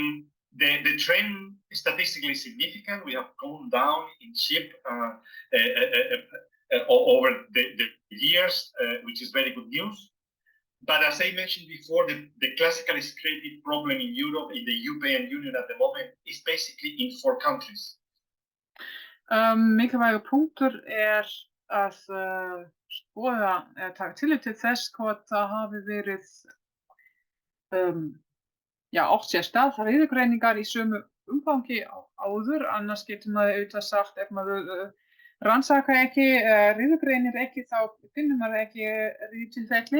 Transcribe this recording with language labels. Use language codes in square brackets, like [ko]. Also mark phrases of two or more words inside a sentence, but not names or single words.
[en] The trend is statistically significant. We have gone down in sheep over the years, which is very good news. But as I mentioned before, the classical scraping problem in Europe, in the European Union at the moment, is basically in 4 countries. [is] Mikilvægur punktur að skoða eða taka tillit til þess hvort það hafi verið átt sér stað riðugreiningar í sömu umfangi áður, annars getur maður auðvitað sagt ef maður rannsaka ekki, riðugreinir ekki, þá finnur maður ekki riðutilfelli.